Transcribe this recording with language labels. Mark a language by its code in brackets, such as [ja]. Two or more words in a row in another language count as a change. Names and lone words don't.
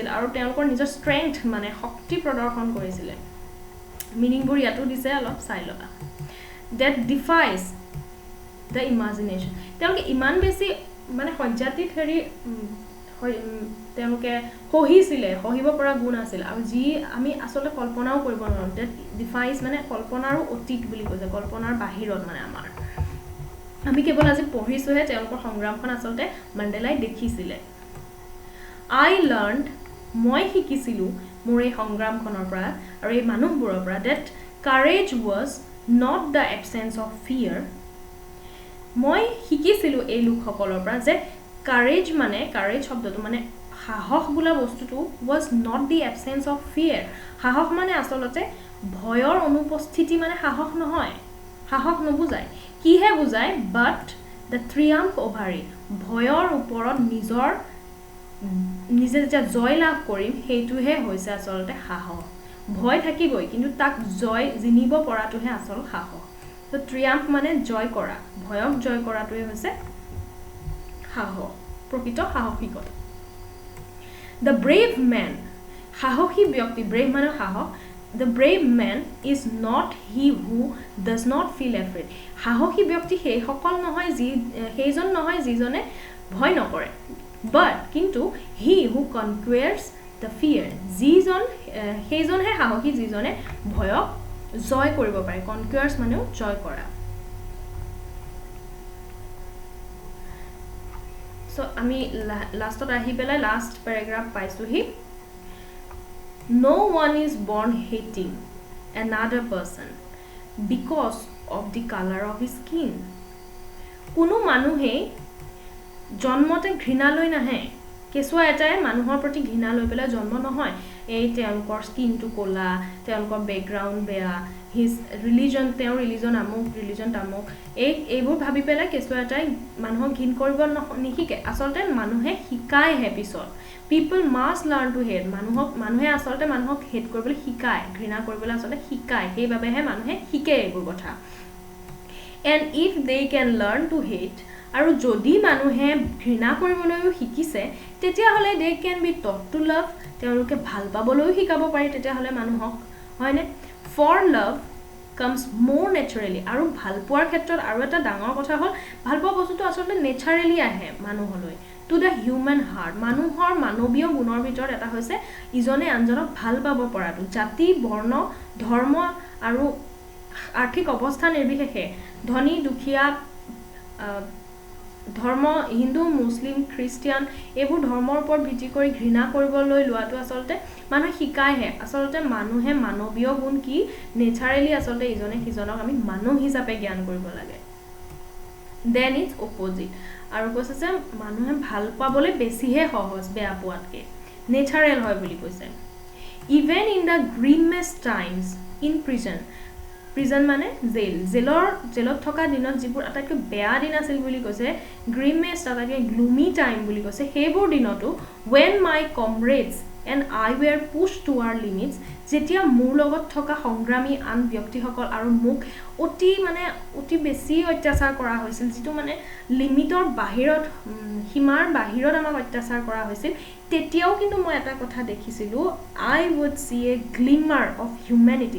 [as] আৰু তেওঁলোকৰ নিজৰ strength মানে শক্তি প্ৰদৰ্শন কৰিছিল মিনিং বোৰ ইয়াতো দিছে অলপ চাই লবা [en] that defies the imagination [as] তেওঁলোকে ইমান বেছি মানে সহ্যাদিত হেৰি তেওঁলোকে সহিব পৰা গুণ আছিল আৰু যি আমি আসলে কল্পনাও কৰিব নোৱাৰো [en] that defies [as] মানে কল্পনাৰো অতীত বুলি কৈছে কল্পনাৰ বাহিৰত মানে আমাৰ আমি কেৱল আজি পঢ়িছোহে তেওঁলোকৰ সংগ্ৰামখন আসলে মণ্ডেলাই দেখিছিলে [en] I learned [as] মই শিকিছিলো মোৰ এই সংগ্ৰামখনৰ পৰা আৰু এই মানুহবোৰৰ পৰা [en] that courage was not the absence of fear [as] মই শিকিছিলো এই লোকসকলৰ পৰা যে courage শব্দটো মানে সাহস বোলা বস্তুটো [en] was not the absence of fear [as] সাহস মানে আসলতে ভয়ৰ অনুপস্থিতি মানে সাহস নহয় সাহস নবুজায় কিহে বুজায় [en] but the triumph over it [as] ভয়ৰ ওপৰত নিজে যে জয় লাভ কৰিম হেতুহে হৈছে আসলতে সাহস ভয় থাকিবই কিন্তু তাক জয় জিনিব পৰাটোহে আসল সাহস তো triumph মানে জয় কৰা ভয়ক জয় কৰাটোহে হৈছে সাহস প্ৰকৃত সাহসিকতা [en] the brave man [as] সাহসী ব্যক্তি brave মানে সাহস [en] the brave man is not he who does not feel afraid [as] সাহসী ব্যক্তি সেই সকল নহয় সেইজন নহয় যিজনে ভয় নকৰে but কিন্তু [en] he who conquers the fear [as] সেইজন হে সাহসী যিজনে ভয়ক জয় কৰিব পাৰে conquers মানেও জয় কৰা so আমি লাষ্টত আহি পেলাই লাষ্ট প্যাৰাগ্ৰাফ পাইছো হি [en] no one is born hating another person because of the color of his skin [as] কোনো মানুহে জন্মতে ঘৃণা লৈ নাহে কেসুৱা এটাই মানুহৰ প্ৰতি ঘৃণা লৈ পেলাই জন্ম নহয় এই তেওঁলোকৰ স্কিনটো কোলা তেওঁলোকৰ ব্যাকগ্ৰাউণ্ড বেয়া [en] his religion [as] তেওঁৰ ৰিলিজন আমক ৰিলিজন তামক এইবোৰ ভাবি পেলাই কেসুৱা এটাই মানুহক ঘৃণ কৰিব নিশিকে আসলতে মানুহে শিকায় হে পিছত [en] people must learn to [as] hate মানুহে আসলতে মানুহক হেট কৰিবলৈ শিকায় ঘৃণা কৰিবলৈ আসলতে শিকায় সেইবাবেহে মানুহে শিকে এইবোৰ কথা [en] and if they can learn to [as] hate আৰু যদি মানুহে ঘৃণা কৰিবলৈও শিকিছে তেতিয়া হলে [en] they can be taught to love [as] তেওঁলোকে ভাল পাবলৈও শিকাব পাৰি তেতিয়া হলে মানুহক হয়নে [en] for love comes more naturally [as] আৰু ভাল পোৱাৰ ক্ষেত্ৰত আৰু এটা ডাঙৰ কথা হ'ল ভাল পোৱা বস্তুটো আসলে naturally আহে মানুহলৈ [en] to the human heart [as] মানুহৰ মানৱীয় গুণৰ ভিতৰত এটা হৈছে ইজনে আনজনক ভাল পাব পৰাটো জাতি বৰ্ণ ধৰ্ম আৰু আৰ্থিক অৱস্থা নিৰ্বিশেষে ধনী দুখীয়া ধৰ্ম হিন্দু মুছলিম খ্ৰীষ্টিয়ান এইবোৰ ধৰ্মৰ ওপৰত ভিত্তি কৰি ঘৃণা কৰিবলৈ লোৱাটো আসলতে মানুহ শিকায়হে আসলতে মানুহে মানৱীয় গুণ কি নেচাৰেলি আসলতে ইজনে সিজনক আমি মানুহ হিচাপে জ্ঞান কৰিব লাগে [en] then it's opposite [as] আৰু কৈছে যে মানুহে ভাল পাবলৈ বেছিহে সহজ বেয়া পোৱাতকে নেচাৰেল হয় বুলি কৈছে [en] even in the grimmest times in prison [as] মানে জেলত থকা দিনত যিবোৰ আটাইতকৈ বেয়া দিন আছিল বুলি কৈছে গ্ৰীমেষ্ট আটাইতকৈ [en] gloomy time [as] বুলি কৈছে সেইবোৰ দিনতো [en] when my comrades and I were pushed to our limits [as] যেতিয়া মোৰ লগত থকা সংগ্ৰামী আন ব্যক্তিসকল আৰু মোক অতি বেছি অত্যাচাৰ কৰা হৈছিল, যিটো মানে লিমিটৰ বাহিৰত, সীমাৰ বাহিৰত আমাক অত্যাচাৰ কৰা হৈছিল, তেতিয়াও কিন্তু মই এটা কথা দেখিছিলোঁ, [en] I would see a glimmer of humanity.